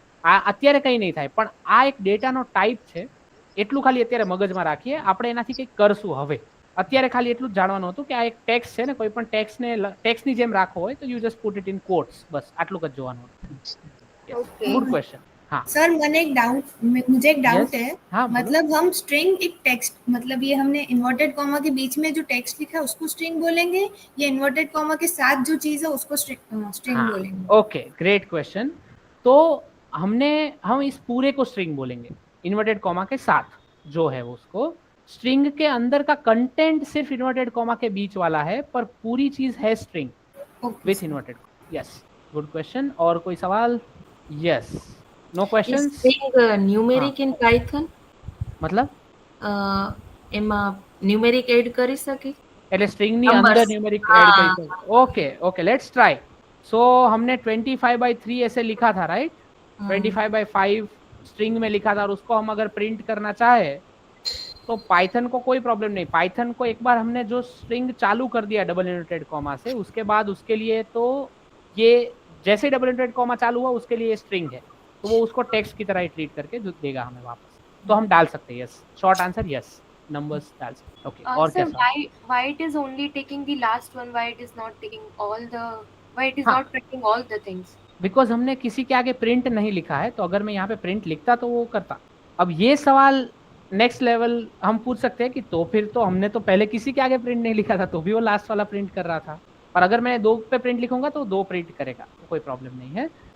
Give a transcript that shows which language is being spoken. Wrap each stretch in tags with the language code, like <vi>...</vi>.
<gu>આ અત્યારે કંઈ નહીં થાય, પણ આ એક ડેટાનો ટાઈપ છે, એટલું ખાલી અત્યારે મગજમાં રાખીએ. આપણે એનાથી કંઈક કરશું હવે. અત્યારે ખાલી એટલું જ જાણવાનું હતું કે આ એક ટેક્સ્ટ છે ને, કોઈ પણ ટેક્સ્ટની જેમ રાખવો હોય તો</gu> <en>you just put it in quotes,</en> <gu>बस આટલું જ જોવાનું હતું.</gu> <hi>Good question. हाँ सर मुझे एक डाउट है। हाँ, मतलब हम स्ट्रिंग एक टेक्स्ट, मतलब ये हमने इन्वर्टेड कॉमा के बीच में जो टेक्स्ट लिखा है उसको स्ट्रिंग बोलेंगे या इन्वर्टेड कॉमा के साथ जो चीज है उसको स्ट्रिंग बोलेंगे? Okay, great question. तो हम इस पूरे को स्ट्रिंग बोलेंगे, इन्वर्टेड कॉमा के साथ जो है उसको. स्ट्रिंग के अंदर का कंटेंट सिर्फ इन्वर्टेड कॉमा के बीच वाला है, पर पूरी चीज है string with inverted. Yes, good question. और कोई सवाल?</hi> <en>Yes, no questions. String numeric in Python,</en> <hi>मतलब</hi> <gu>એમાં ન્યુમેરિક એડ કરી શકી? એટલે સ્ટ્રિંગ ની અંદર ન્યુમેરિક એડ કરી શકો.</gu> <hi>Okay okay,</hi> <en>Let's try.</en> <hi>सो हमने 25/3 ऐसे लिखा था, राइट? 25/5 स्ट्रिंग में लिखा था और उसको हम अगर प्रिंट करना चाहे तो पाइथन को कोई प्रॉब्लम नहीं. पाइथन को एक बार हमने जो स्ट्रिंग चालू कर दिया डबल इन्वर्टेड कॉमा से, उसके बाद उसके लिए तो ये जैसे डबल इन्वर्टेड कॉमा चालू हुआ उसके लिए स्ट्रिंग है, तो वो उसको टेक्स्ट की तरह ही ट्रीट करके जो देगा हमें वापस. तो हम डाल सकते हैं yes. Short answer yes, numbers डाल सकते. ओके, और</hi> <en>sir,</en> <hi>क्या?</hi> <en>why it is only taking the last one? Why it is not taking all the? Why it is</en> <hi>हाँ.</hi> <en>not printing all the things?</en> <hi>Because हमने किसी के आगे print नहीं लिखा है, तो अगर मैं यहाँ पे प्रिंट लिखता तो वो करता. अब ये सवाल नेक्स्ट लेवल हम पूछ सकते हैं कि तो फिर तो हमने तो पहले किसी के आगे प्रिंट नहीं लिखा था, तो भी वो लास्ट वाला प्रिंट कर रहा था. और अगर मैं 2 पे प्रिंट लिखूंगा तो 2 प्रिंट करेगा, तो कोई प्रॉब्लम नहीं है.</hi>